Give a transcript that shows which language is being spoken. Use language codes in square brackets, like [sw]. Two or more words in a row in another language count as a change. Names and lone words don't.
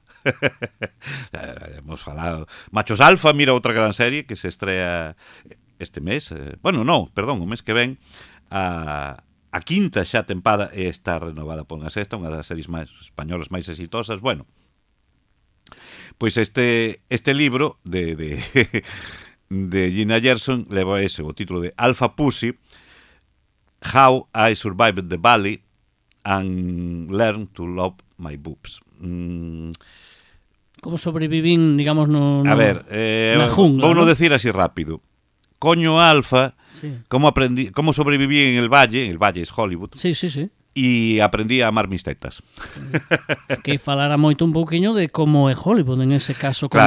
[gl] Hemos falado Machos Alfa, mira outra gran serie que se estrea este mes, o mes que ven, a quinta xa tempada, e está renovada por unha sexta, unha das series máis españolas máis exitosas. Bueno, pois este libro de de Gina Gershon leva ese o título de Alpha Pussy, How I Survived the Valley and Learned to Love My Boobs. Como sobrevivín, digamos, A ver, na jungla, vou ¿no? decir así rápido. Coño Alfa, Sí. [es] cómo sobreviví en el Valle es Hollywood, [gl] Sí, sí, sí. [es] y aprendí a amar mis tetas. [gl] Que falara moito un pouquiño de como é Hollywood, en ese caso, como